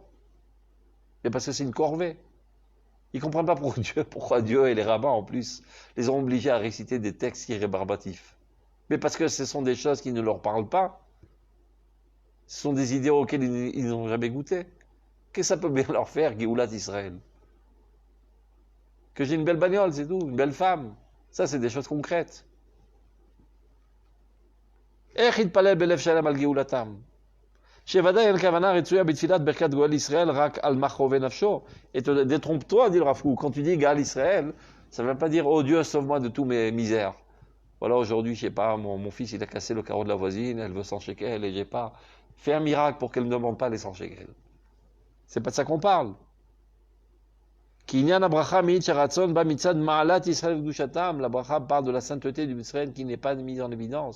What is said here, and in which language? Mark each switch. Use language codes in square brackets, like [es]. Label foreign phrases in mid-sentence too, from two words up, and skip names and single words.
[fr] Mais parce que c'est une corvée. Ils ne comprennent pas pourquoi Dieu et les rabbins, en plus, les ont obligés à réciter des textes irrébarbatifs. Mais parce que ce sont des choses qui ne leur parlent pas. Ce sont des idées auxquelles ils n'ont jamais goûté. Qu'est-ce que ça peut bien leur faire, [he] גאולת ישראל? [fr] Que j'ai une belle bagnole, c'est tout, une belle femme. Ça, c'est des choses concrètes. [he] איך יתפלל בלב שלם על גאולתם? שוודאי אין כוונה רצויה בתפילת ברכת גואל ישראל רק על מחרובי נפשו. [fr] Et te détrompe-toi, dit le Rav Kook. Quand tu dis [he] גאל ישראל, [fr] ça ne veut pas dire oh Dieu sauve-moi de tous mes misères. Voilà, aujourd'hui, je sais pas, mon fils il a cassé le carreau de la voisine, elle veut 100 shekels et j'ai pas fait un miracle pour qu'elle ne demande pas les 100 shekels. C'est pas de ça qu'on parle. La bracha parle de la sainteté du Israël qui n'est pas mise en évidence.